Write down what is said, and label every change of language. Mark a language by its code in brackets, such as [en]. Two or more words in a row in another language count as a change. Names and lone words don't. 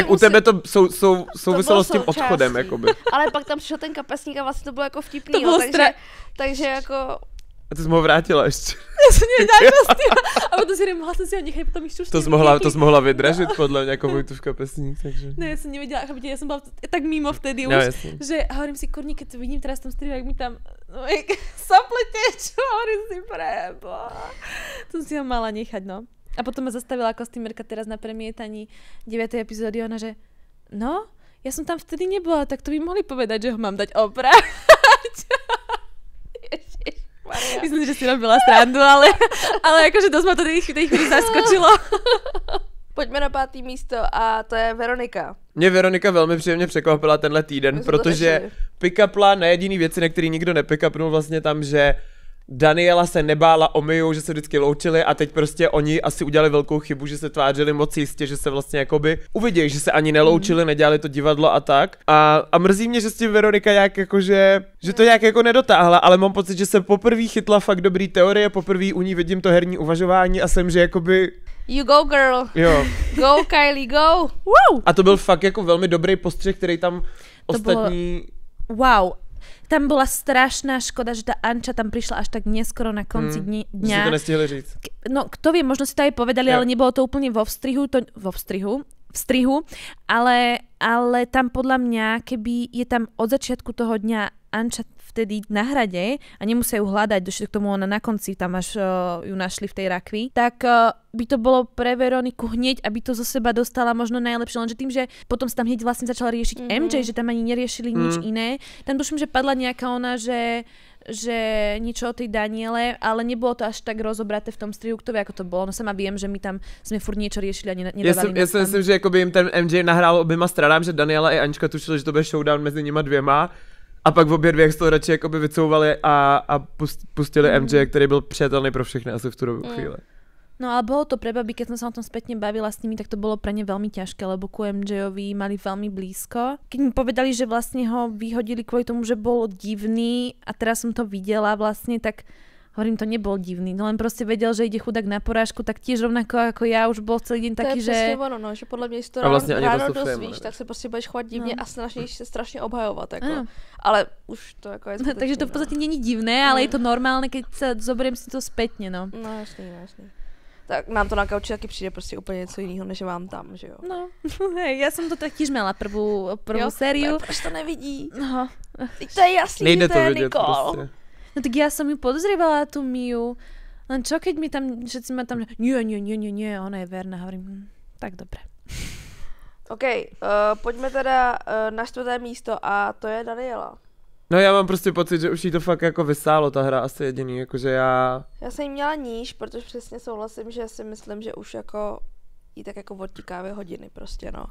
[cs] tak u tebe to souviselo s tím odchodem, jakoby. Ale pak tam přišel ten kapesník a vlastně to bylo jako vtipný, to bylo takže jako... A ty jsi ho vrátila ještě. Já jsem a potom si nemohla jsem si ho nechať, potom ještě už to jsi mohla vydražit podle mě jako Vojtův kapesník, takže... Ne, já jsem nevěděla, chápete, já jsem byla tak mimo vtedy už, že [sk] hovorím si, kurní, keď to vidím teraz v tom strihu, jak mi tam sople tečú, hovorím si preboha. To si ho mala nechať, no. A potom ma zastavila kostýmerka teraz na premietaní 9. epizódy, ona, že no, ja som tam vtedy nebola, tak to by mohli povedať, že ho mám dať oprať. Myslím, že si robila srandu, ale akože dosť ma to tej chvíli zaskočilo. [cs] Pojďme na 5. místo a to je Veronika. Mě Veronika velmi příjemně překvapila tenhle týden, protože pick-upla na jediný věci, na který nikdo nepick-upnul vlastně tam, že Daniela se nebála o Miu, že se vždycky loučili a teď prostě oni asi udělali velkou chybu, že se tvářili moc jistě, že se vlastně jakoby uvidějí, že se ani neloučili, nedělali to divadlo a tak. A mrzí mě, že s tím Veronika jak jakože, že to nějak jako nedotáhla, ale mám pocit, že se poprvé chytla fakt dobrý teorie, poprvé u ní vidím to herní uvažování a jsem, že jakoby... [en] You go girl. [cs] Jo. [en] Go Kylie, go. Wow. [cs] A to byl fakt jako velmi dobrý postřeh, který tam ostatní... [en] Wow. [sk] Tam bola strašná škoda, že tá Anča tam prišla až tak neskoro na konci dňa. [cs] Že si to nestihli říct. [sk] No, kto vie, možno si to aj povedali, ale nebolo to úplne v strihu, ale tam podľa mňa, keby je tam od začiatku toho dňa Anča vtedy na hrade a nemusia ju hľadať, došli k tomu ona na konci, tam až ju našli v tej rakvi, tak by to bolo pre Veroniku hneď, aby to zo seba dostala možno najlepšie, lenže tým, že potom sa tam hneď vlastne začala riešiť MJ, že tam ani neriešili nič iné. Tam tuším, že padla nejaká ona, že niečo o tej Daniele, ale nebolo to až tak rozobraté v tom strihu, kto vie, ako to bolo. No sama viem, že my tam sme furt niečo riešili a nedávali [cs] Já si myslím, že jakoby jim ten MJ nahrál oběma stranám, že Daniela i Ančka tušili, že to bude showdown mezi nima dvěma. A pak v obě dvě z toho radši jakoby vycouvali a pustili MJ, který byl přijatelný pro všechny asi v tu chvíli. [sk] No ale bolo to pre babi, keď som sa o tom spätne bavila s nimi, tak to bolo pre ne veľmi ťažké, lebo ku MJ-ovi mali veľmi blízko. Keď mi povedali, že vlastne ho vyhodili kvôli tomu, že bol divný a teraz som to videla vlastne, tak hovorím, to nebol divný, no len proste vedel, že ide chudák na porážku, tak tiež rovnako ako ja už bol celý deň taký, že... [cs] To je přesně ono, no, že podle mě, jestli to ráno dozvíš, tak se prostě budeš chovat divně a snažíš se strašně obhajovat, jako. Ale už to jako je zbytečný, [sk] takže to v podstate [cs] není divné, [sk] ale je to normálne, keď sa zoberiem si to spätne, no. [cs] No jasný. Tak nám to na kauči taky přijde prostě úplně něco jiného, než vám tam, že jo? [sk] No, hej, ja som to taktiež mala prvú sériu. [cs] Proč to nevidí? No. To je jasný, nejde to je vidět Nicole. prostě. [sk] No tak ja som ju podozrievala, tú Miu. Len čo, keď mi tam, všetci ma tam, nie, ona je verná. Hovorím, tak dobre. [cs] OK, pojďme teda na 4. místo a to je Daniela. No já mám prostě pocit, že už jí to fakt jako vysálo ta hra asi jediný, jakože já... Já jsem jí měla níž, protože přesně souhlasím, že si myslím, že už jako jí tak jako odtíkávají hodiny prostě, no.